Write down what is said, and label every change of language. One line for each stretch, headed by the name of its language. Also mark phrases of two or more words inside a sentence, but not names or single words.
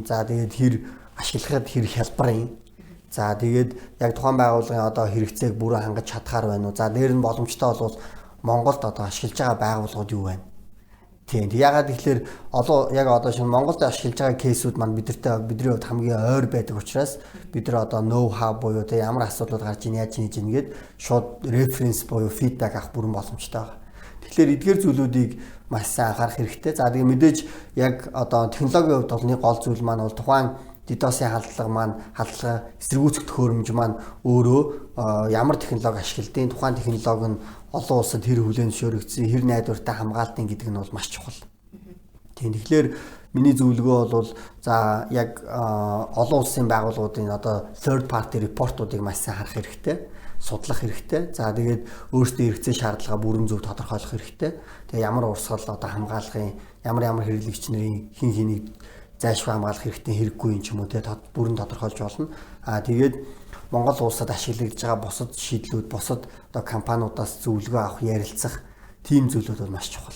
Mongolian: За тэгээд хэр ашиглахад хэр хялбар юм. За тэгээд яг тухайн байгууллагын одоо хэрэгцээг бүрэн хангаж чадхаар байна уу? За дээр нь боломжтой бол Монголд одоо ашиглаж байгаа байгууллагууд юу байна? Тийм. Ягаад гэвэл яг одоо шинэ Монголд ашиглаж байгаа кейсүүд маань бидний хувьд хамгийн ойр байдаг учраас бид нар одоо
English: know how
Mongolian: буюу те ямар асуудлууд гарч ийн яаж хийж ийн гэд шууд reference буюу feedback авах бүрэн боломжтой байна. Тэгэхээр эдгээр зүйлүүдийг маш сайн анхаарах хэрэгтэй. За тэгээ мэдээж яг одоо технологийн хувьд бол нэг гол зүйл маань бол тухайн DDoS-ийн халдлага эсэргүүцэх төхөөрөмж маань өөрөө ямар технологи ашигладیں۔ Тухайн технологи нь олон улсад хэр хүлээн зөвшөөрөгдсөн, хэр найдвартай хамгаалдаг гэдэг нь бол маш чухал. Тийм. Тэгэхээр миний зөвлөгөө бол за яг олон улсын байгууллагуудын одоо
English: third party report-
Mongolian: уудыг маш сайн харах хэрэгтэй, судлах хэрэгтэй. За тэгээд өөрсдөө хэрэгцээ шаардлага бүрэн зөв тодорхойлох хэрэгтэй. Тэгээ ямар урсгал одоо хамгаалахын, ямар хэрэглэгч нарын хин хэнийг зайлшгүй хамгаалах хэрэгтэй хэрэггүй юм ч юм уу те бүрэн тодорхойлж болно. Тэгээд Монгол улсад ашиглагдж байгаа бусад шийдлүүд, бусад одоо компаниудаас зөвлөгөө авах, ярилцах тийм зүйлүүд бол маш чухал.